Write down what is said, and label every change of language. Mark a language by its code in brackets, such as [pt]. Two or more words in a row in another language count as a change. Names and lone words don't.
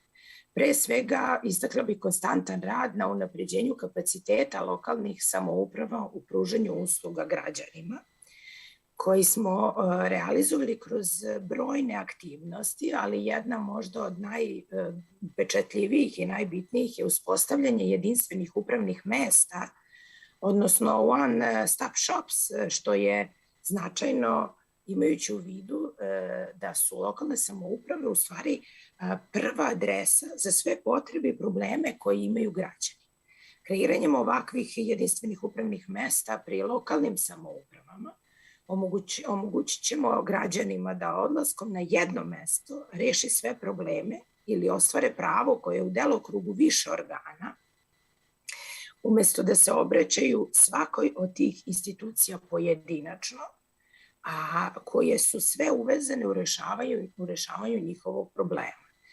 [sr] Pre svega, istakla bih konstantan rad na unapređenju kapaciteta lokalnih samouprava u pružanju usluga građanima, koji smo realizovali kroz brojne aktivnosti, ali jedna možda od najpečatljivijih i najbitnijih je uspostavljanje jedinstvenih upravnih mesta, odnosno [en] one-stop shops, [sr] što je značajno imajući u vidu da su lokalne samouprave u stvari prva adresa za sve potrebe i probleme koje imaju građani. Kreiranjem ovakvih jedinstvenih upravnih mesta pri lokalnim samoupravama omogućit ćemo građanima da odlaskom na jedno mesto reši sve probleme ili ostvare pravo koje je u delokrugu više organa, umesto da se obraćaju svakoj od tih institucija pojedinačno, a koje su sve uvezane u rešavanju njihovog problema.